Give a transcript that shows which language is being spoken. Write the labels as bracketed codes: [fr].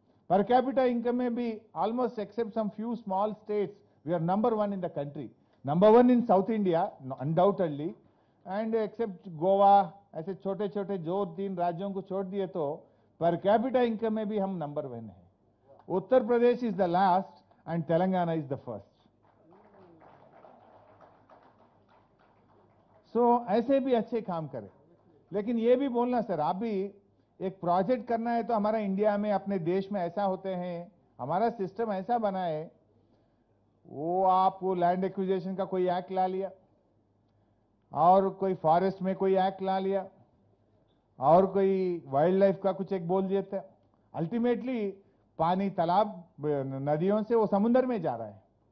[hi] Per capita income में भी [en] almost except some few small states we are number 1 in the country, number 1 in south India undoubtedly, and except Goa, [hi] ऐसे छोटे छोटे जो 3 राज्यों को छोड़ दिए तो पर कैपिटा इनकम में भी हम नंबर 1 है. [en] Uttar Pradesh is the last and Telangana is the first. [hi] So ऐसे भी अच्छे काम करें, लेकिन ये भी बोलना सर, आप भी एक प्रोजेक्ट करना है तो हमारा इंडिया में अपने देश में ऐसा होते हैं, हमारा सिस्टम ऐसा बना है, वो आप वो लैंड एक्विजिशन का कोई एक्ट ला लिया और कोई फॉरेस्ट में कोई एक्ट ला लिया और कोई वाइल्ड लाइफ का कुछ एक बोल देते हैं, अल्टीमेटली पानी तालाब नदियों से वो समुद्र में जा रहा है।